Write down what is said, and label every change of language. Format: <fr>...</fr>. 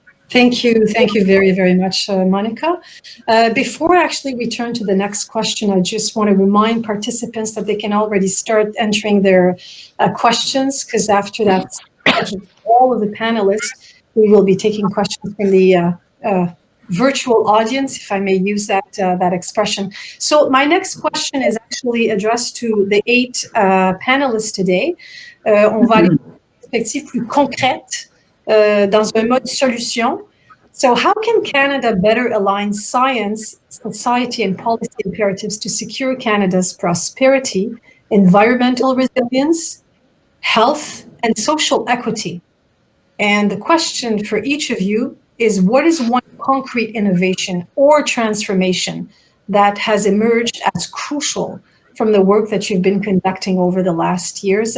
<en>Thank you very, very much, Monica. Before actually we turn to the next question, I just want to remind participants that they can already start entering their questions, because after that, all of the panelists, we will be taking questions from the virtual audience, if I may use that expression. So my next question is actually addressed to the 8 panelists today.</en> <fr>On va aller dans une perspective plus concrète, dans un mode solution.</fr> <en>So how can Canada better align science, society, and policy imperatives to secure Canada's prosperity, environmental resilience, health, and social equity? And the question for each of you is, what is one concrete innovation or transformation that has emerged as crucial from the work that you've been conducting over the last years?</en>